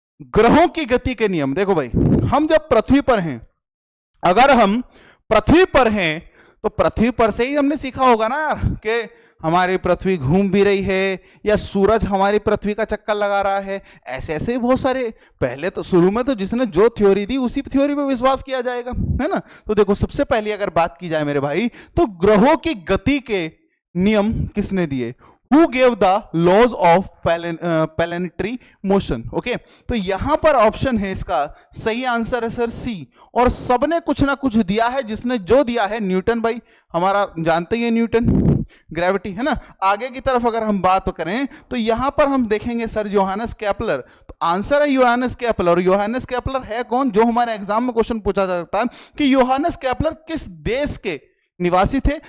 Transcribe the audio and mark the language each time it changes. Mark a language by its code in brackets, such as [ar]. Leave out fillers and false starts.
[hi] ग्रहों की गति के नियम। देखो भाई, हम जब पृथ्वी पर हैं, अगर हम पृथ्वी पर हैं तो पृथ्वी पर से ही हमने सीखा होगा ना यार कि हमारी पृथ्वी घूम भी रही है या सूरज हमारी पृथ्वी का चक्कर लगा रहा है। ऐसे ऐसे बहुत सारे, पहले तो शुरू में तो जिसने जो थ्योरी दी उसी थ्योरी पे विश्वास किया जाएगा, है ना। तो देखो, सबसे पहले अगर बात की जाए मेरे भाई, तो ग्रहों की गति के नियम किसने दिए? [en] Who gave the laws of planetary motion? [hi] Okay, तो यहां पर ऑप्शन है, इसका सही आंसर है सर सी। और सबने कुछ ना कुछ दिया है, जिसने जो दिया है न्यूटन भाई, हमारा जानते ही है न्यूटन, ग्रेविटी, है ना। आगे की तरफ अगर हम बात करें तो यहां पर हम देखेंगे सर योहानस केपलर। तो आंसर है योहानस केपलर। और योहानस केपलर है कौन? जो हमारे एग्जाम में क्वेश्चन पूछा जा सकता है कि योहानस केपलर किस देश के निवासी थे?